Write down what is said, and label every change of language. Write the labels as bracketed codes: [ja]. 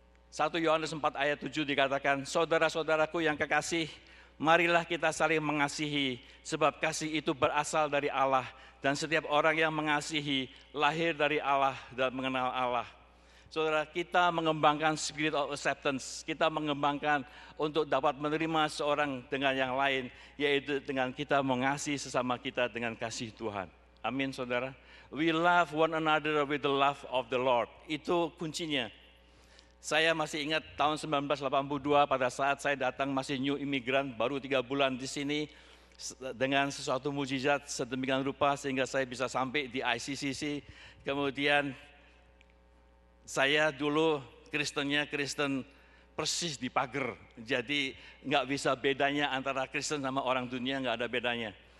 [id] 1 Yohanes 4 ayat 7 dikatakan, saudara-saudaraku yang kekasih, marilah kita saling mengasihi, sebab kasih itu berasal dari Allah, dan setiap orang yang mengasihi lahir dari Allah dan mengenal Allah. Saudara, kita mengembangkan [en] spirit of acceptance, [id] kita mengembangkan untuk dapat menerima seorang dengan yang lain, yaitu dengan kita mengasihi sesama kita dengan kasih Tuhan. Amin, saudara. [en] We love one another with the love of the Lord. [id] Itu kuncinya. Saya masih ingat tahun 1982 pada saat saya datang masih [en] new immigrant, [id] baru 3 bulan di sini, dengan sesuatu mujizat sedemikian rupa sehingga saya bisa sampai di ICCC. Kemudian saya dulu Kristennya Kristen persis di pagar, jadi nggak bisa bedanya antara Kristen sama orang dunia, nggak ada bedanya.